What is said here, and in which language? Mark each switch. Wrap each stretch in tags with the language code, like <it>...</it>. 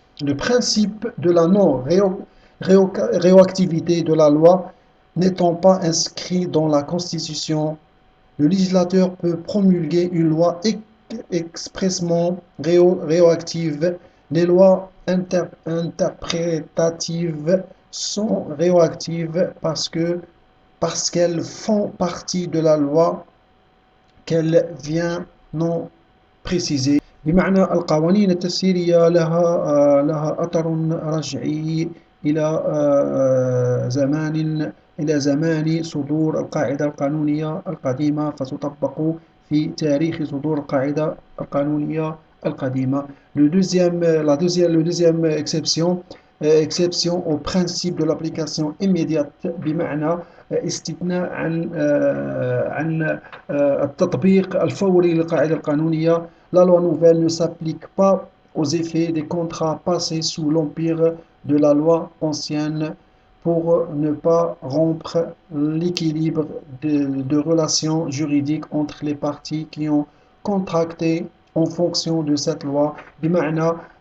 <fr>Le principe de la non-rétroactivité de la loi n'étant pas inscrit dans la Constitution, le législateur peut promulguer une loi expressément rétroactive. Les lois interprétatives sont rétroactives parce qu'elles font partie de la loi qu'elle vient non préciser.</fr> <ar>بمعنى القوانين التفسيرية لها أثر رجعي إلى زمان صدور القاعدة القانونية القديمة فتطبق في تاريخ صدور القاعدة القانونية القديمة.</ar> <fr>Le deuxième exception au principe de l'application immédiate</fr> <ar>بمعنى استثناء عن التطبيق الفوري للقاعدة القانونية.</ar> <fr>La loi nouvelle ne s'applique pas aux effets des contrats passés sous l'empire de la loi ancienne pour ne pas rompre l'équilibre de relations juridiques entre les parties qui ont contracté en fonction de cette loi بمعنى</fr>